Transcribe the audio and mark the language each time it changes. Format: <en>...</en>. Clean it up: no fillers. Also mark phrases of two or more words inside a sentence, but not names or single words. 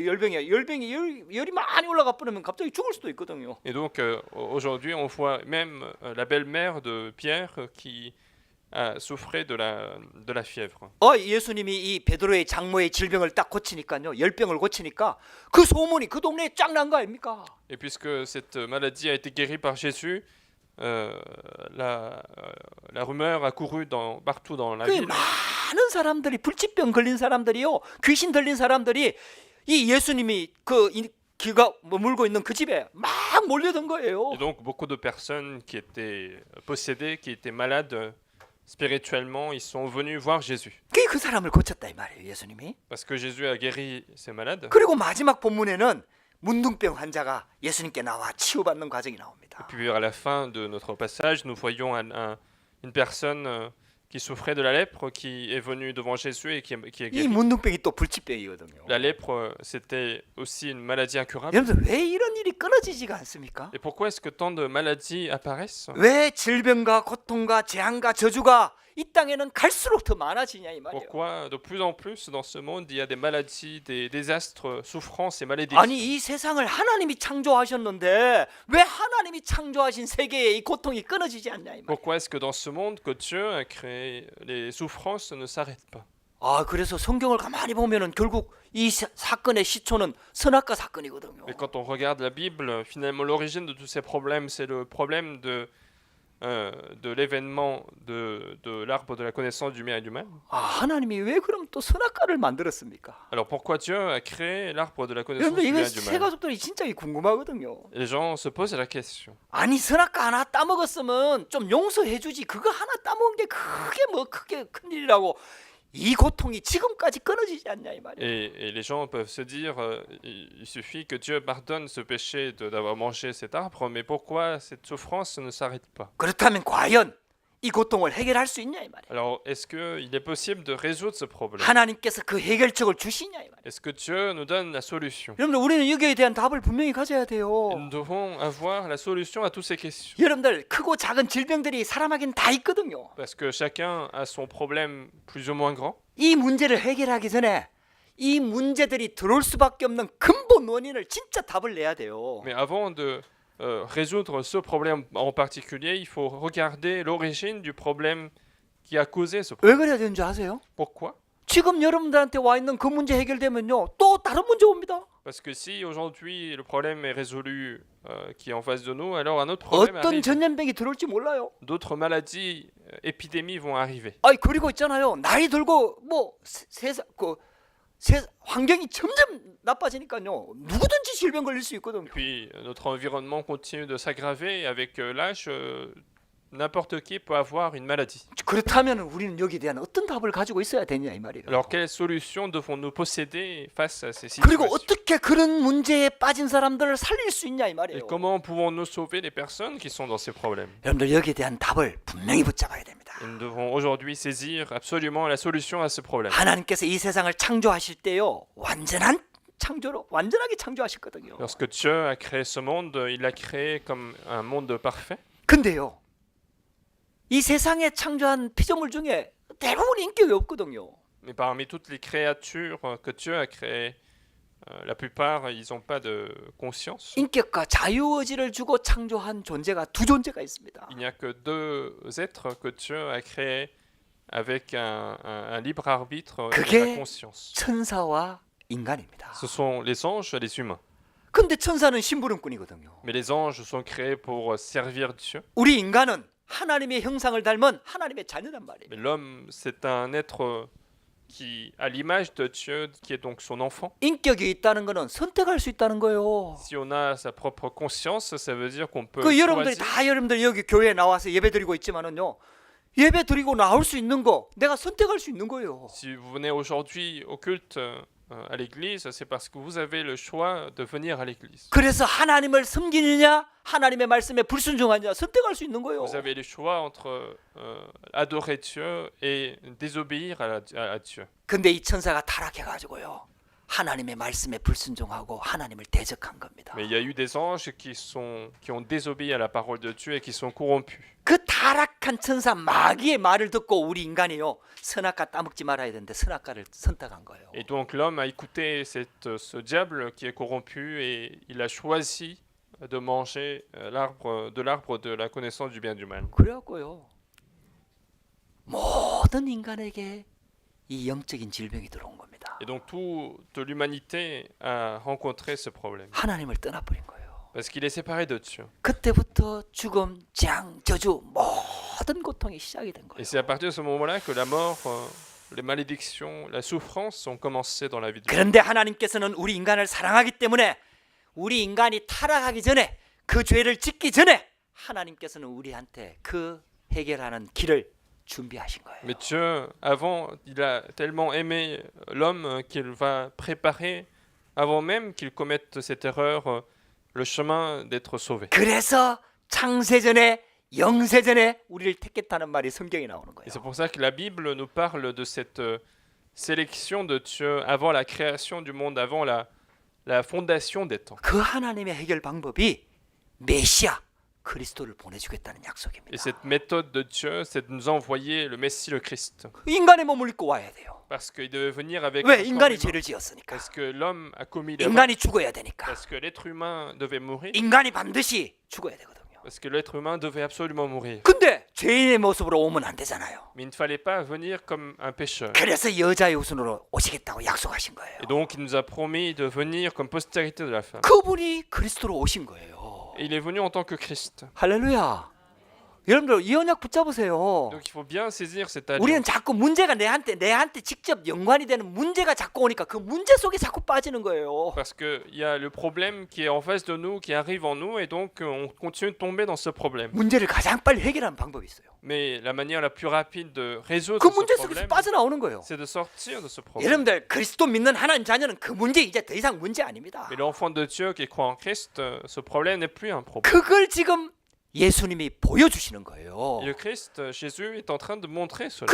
<ko>열병에 열이 많이 올라가 버리면 갑자기 죽을 수도 있거든요.</ko> <fr>Et donc aujourd'hui, on voit même la belle-mère de Pierre qui a souffert de la fièvre.</fr> <ko>예수님이 이 베드로의 장모의 질병을 딱 고치니까요. 열병을 고치니까 그 소문이 그 동네에 쫙 난 거 아닙니까?</ko> <fr>Et puisque cette maladie a été guérie par Jésus, la rumeur a couru partout dans la</fr> <ko>그</ko> <fr>ville.</fr> <ko>많은 사람들이 불치병 걸린 사람들이요, 귀신 들린 사람들이 이 예수님이 기가 머물고 있는 그 집에 막 몰려든 거예요.</ko> <fr>Et donc beaucoup de personnes qui étaient possédées, qui étaient malades spirituellement, ils sont venus voir Jésus.</fr> <ko>그 사람을 고쳤다 이 말이에요, 예수님이.</ko> <fr>Parce que Jésus a guéri ces malades.</fr> <ko>그리고 마지막 본문에는 문둥병 환자가 예수님께 나와 치유받는 과정이</ko> <fr>Et</fr> <ko>나옵니다.</ko> <fr>puis à la fin de notre passage, nous voyons une personne qui souffrait de la lèpre, qui est venue devant Jésus et qui est</fr> <ko>이</ko> <fr>guérie.</fr> <ko>문둥병이 또 불치병이거든요.</ko> <fr>La lèpre, c'était aussi une maladie incurable.</fr> <ko>여러분들 왜 이런 일이 끊어지지가 않습니까?</ko> <fr>Et pourquoi est-ce que tant de maladies apparaissent?</fr> <ko>왜 질병과 고통과 재앙과 저주가 이 땅에는 갈수록 더 많아지냐 이 말이에요.</ko> <fr>Pourquoi de plus en plus dans ce monde, il y a des maladies, des désastres, souffrances et malédictions?</fr> <ko>아니 이 세상을 하나님이 창조하셨는데 왜 하나님이 창조하신 세계에 이 고통이 끊어지지 않냐 이 말이에요.</ko> <fr>Pourquoi est-ce que dans ce monde que Dieu a créé, les souffrances ne s'arrêtent pas?</fr> <ko>아 그래서 성경을 가만히 보면은 결국 이 사건의 시초는 선악과 사건이거든요.</ko> <fr>Et quand on regarde la Bible, finalement l'origine de tous ces problèmes, c'est le problème de l'événement de l'arbre de la connaissance du bien et du mal.</fr> <ko>아 하나님이 왜 그럼 또 선악과를 만들었습니까?</ko> <fr>Alors pourquoi Dieu a créé l'arbre de la connaissance</fr> <ko>여러분들</ko> <fr>du</fr> <ko>이거</ko> <fr>bien et du</fr> <ko>새</ko> <fr>mal?</fr> <ko>가족들이 진짜 궁금하거든요.</ko> <fr>Les gens se posent la question.</fr> <ko>아니 선악과 하나 따먹었으면 좀 용서해주지 그거 하나 따먹은 게 크게 큰일이라고 이 고통이 지금까지 끊어지지 않냐 이 말이에요.</ko> <fr>Et les gens peuvent se dire, il suffit que Dieu pardonne ce péché d'avoir mangé cet arbre, mais pourquoi cette souffrance ne s'arrête pas?</fr> <ko>그렇다면 과연 이 고통을 해결할 수 있냐 이 말이에요.</ko> <fr>Alors, est-ce qu'il est possible de résoudre ce problème?</fr> <ko>하나님께서 그 해결책을 주시냐 이 말이에요.</ko> <fr>Est-ce que Dieu nous donne la solution?</fr> <ko>여러분들 우리는 여기에 대한 답을 분명히 가져야 돼요.</ko> <fr>Nous devons avoir la solution à toutes ces questions.</fr> <ko>여러분들 크고 작은 질병들이 사람에게는 다 있거든요.</ko> <fr>Parce que chacun a son problème plus ou moins grand.</fr> <ko>이 문제를 해결하기 전에 이 문제들이 들어올 수밖에 없는 근본 원인을 진짜 답을 내야 돼요.</ko> <fr>Mais avant de résoudre ce problème en particulier, il faut regarder l'origine du problème qui a causé ce problème.</fr> <ko>왜 그래야 되는 줄 아세요?</ko> <fr>Pourquoi?</fr> <ko>지금 여러분들한테 와 있는 그 문제 해결되면요 또 다른 문제 옵니다.</ko> <fr>Parce que si aujourd'hui le problème est résolu qui est en face de nous, alors un autre problème</fr> <ko>어떤</ko> <fr>arrive.</fr> <ko>전염병이 들어올지 몰라요.</ko> <fr>D'autres maladies, épidémies vont arriver.</fr> <ko>아니 그리고 있잖아요. 나이 들고 환경이 점점 나빠지니까요. 누구든지 질병 걸릴 수 있거든요.</ko> <fr>Puis notre environnement continue de s'aggraver et avec l'âge, n'importe qui peut avoir une maladie.</fr> <ko>그렇다면 우리는 여기에 대한 어떤 답을 가지고 있어야 되냐 이 말이에요.</ko> <fr>Alors quelle solution devons-nous posséder face à ces</fr> <ko>그리고</ko> <fr>situations?</fr> <ko>어떻게 그런 문제에 빠진 사람들을 살릴 수 있냐 이</ko> <fr>Et</fr> <ko>말이에요.</ko> <fr>comment pouvons-nous sauver les personnes qui sont dans ces problèmes?</fr> <ko>여러분들 여기에 대한 답을 분명히 붙잡아야 됩니다.</ko> <fr>Et nous devons aujourd'hui saisir absolument la solution à ce problème.</fr> <ko>하나님께서 이 세상을 창조하실 때요 완전하게 창조하셨거든요.</ko> <fr>Lorsque Dieu a créé ce monde, il l'a créé comme un monde parfait.</fr> <ko>근데요 이 세상에 창조한 피조물 중에 대부분 인격이 없거든요.</ko> <fr>Mais parmi toutes les créatures que Dieu a créées, la plupart, ils n'ont pas de conscience.</fr> <ko>인격과 자유의지를 주고 창조한 존재가 두 존재가 있습니다.</ko> <fr>Il n'y a que deux êtres que Dieu a créés avec un libre arbitre et</fr> <ko>그게</ko> <fr>la conscience.</fr> <ko>천사와 인간입니다.</ko> <fr>Ce sont les anges et les humains.</fr> <ko>근데 천사는 심부름꾼이거든요.</ko> <fr>Mais les anges sont créés pour servir Dieu.</fr> <ko>우리 인간은 하나님의 형상을 닮은 하나님의 자녀란 말이에요.</ko> <fr>Mais l'homme, c'est un être qui a l'image de Dieu, qui est donc son enfant.</fr> <ko>인격이 있다는 것은 선택할 수 있다는 거예요.</ko> <fr>Si on a sa propre conscience, ça veut dire qu'on peut</fr> <ko>그 여러분들이</ko> <fr>choisir.</fr> <ko>다 여러분들 여기 교회에 나와서 예배 드리고 있지만은요. 예배 드리고 나올 수 있는 거 내가 선택할 수 있는 거예요.</ko> <fr>Si vous venez aujourd'hui au culte à l'église, c'est parce que vous avez le choix de venir à l'église.</fr> <ko>그래서 하나님을 섬기느냐 하나님의 말씀에 불순종하느냐 선택할 수 있는 거예요.</ko> <fr>Vous avez le choix entre adorer Dieu et désobéir à Dieu.</fr> <ko>근데 이 천사가 타락해가지고요. 하나님의 말씀에 불순종하고 하나님을 대적한 겁니다.</ko> <fr>Mais il y a eu des anges qui ont désobéi à la parole de Dieu et qui sont corrompus.</fr> <ko>그 타락한 천사 마귀의 말을 듣고 우리 인간이요. 선악과 따먹지 말아야 되는데 선악과를 선택한 거예요.</ko> <fr>Et donc l'homme a écouté ce diable qui est corrompu et il a choisi de manger l'arbre de la connaissance du bien et du mal.</fr> <ko>그래갖고요. 모든 인간에게 이 영적인 질병이 들어온 겁니다.</ko> <fr>Et donc toute l'humanité a rencontré ce problème.</fr> <ko>하나님을 떠나버린 거예요.</ko> <fr>Parce qu'il est séparé de Dieu.</fr> <ko>그때부터 죽음, 재앙, 저주 모든 고통이 시작이 된</ko> <fr>Et</fr> <ko>거예요.</ko> <fr>c'est à partir de ce moment-là que la mort, les malédictions, la souffrance ont commencé dans la vie de l'homme.</fr> <ko>그런데 하나님께서는 우리 인간을 사랑하기 때문에 우리 인간이 타락하기 전에 그 죄를 짓기 전에 하나님께서는 우리한테 그 해결하는 길을 준비하신 거예요.</ko> <fr>Mais Dieu, avant, il a tellement aimé l'homme qu'il va préparer, avant même qu'il commette cette erreur, le chemin d'être sauvé.</fr> <ko>그래서 창세전에 영세전에 우리를 택했다는 말이 성경에 나오는 거예요.</ko> <fr>Et c'est pour ça que la Bible nous parle de cette sélection de Dieu avant la création du monde, avant la fondation des temps.</fr> <ko>그 하나님의 해결 방법이 메시아 그리스도를 보내주겠다는</ko> <fr>Et</fr> <ko>약속입니다.</ko> <fr>cette méthode de Dieu, c'est de nous envoyer le Messie, le Christ.</fr> <ko>인간의 몸을 입고 와야 돼요.</ko> <fr>Parce qu'il devait venir avec</fr> <ko>왜?</ko> <fr>le corps</fr> <ko>인간이</ko> <fr>humain.</fr> <ko>죄를 지었으니까.</ko> <fr>Parce que l'homme a commis l'erreur.</fr> <ko>인간이 죽어야 되니까.</ko> <fr>Parce que l'être humain devait mourir.</fr> <ko>인간이 반드시 죽어야 되거든요.</ko> <fr>Parce que l'être humain devait absolument mourir.</fr> <ko>근데 죄인의 모습으로 오면 안 되잖아요.</ko> <fr>Mais il ne fallait pas venir comme un pécheur.</fr> <ko>그래서 여자의 후손으로 오시겠다고 약속하신 거예요.</ko> <fr>Et donc il nous a promis de venir comme postérité de la femme.</fr> <ko>그분이 그리스도로 오신 거예요.</ko> <fr>Et il est venu en tant que Christ.</fr> <ko>할렐루야. 여러분들 이 언약 붙잡으세요.</ko> <fr>Donc il faut bien saisir cette</fr> <ko>우리는</ko> <fr>alliance.</fr> <ko>자꾸 문제가 내한테 직접 연관이 되는 문제가 자꾸 오니까 그 문제 속에 자꾸 빠지는 거예요.</ko> <fr>Parce qu'il y a le problème qui est en face de nous, qui arrive en nous, et donc on continue de tomber dans ce problème.</fr> <ko>문제를 가장 빨리 해결하는 방법이 있어요.</ko> <fr>Mais la manière la plus rapide de résoudre</fr> <ko>그</ko> <fr>ce</fr> <ko>문제 속에서</ko> <fr>problème,</fr> <ko>빠져나오는 거예요.</ko> <fr>c'est de sortir de ce problème.</fr> <ko>여러분들 그리스도 믿는 하나님 자녀는 그 문제 이제 더 이상 문제 아닙니다.</ko> <fr>Mais l'enfant de Dieu qui croit en Christ, ce problème n'est plus un problème.</fr> <ko>그걸 지금 예수님이 보여주시는 거예요.</ko> <fr>Et le Christ, Jésus, est en train de montrer cela.</fr>